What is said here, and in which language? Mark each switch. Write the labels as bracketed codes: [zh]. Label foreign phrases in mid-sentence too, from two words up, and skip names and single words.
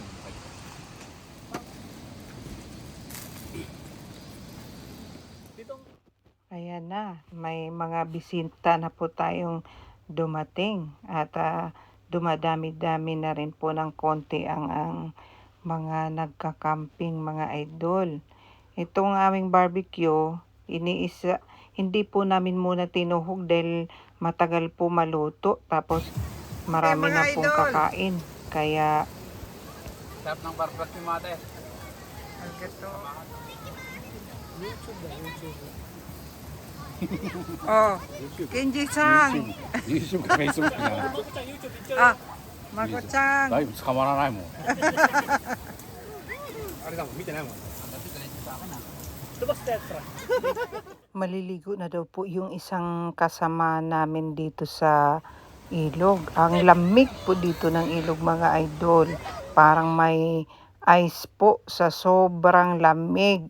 [tl] Ayan na, may mga bisita na po tayong dumating at dumadami-dami na rin po ng konti ang mga nagka-camping mga idol. Itong aming barbecue, hindi po namin muna tinuhog dahil matagal po maluto. Tapos marami na pong kakain. Kaya Sarap ng barbecue mate. Oh, Kenji-san. [ja] YouTube か Facebook か。あ、まこちゃん。だいぶ捕まらないもん。あれだもん見てないもん。 [tl] Maliligo na daw po yung isang kasama namin dito sa ilog. Ang lamig po dito ng ilog mga idol. Parang may ice po sa sobrang lamig.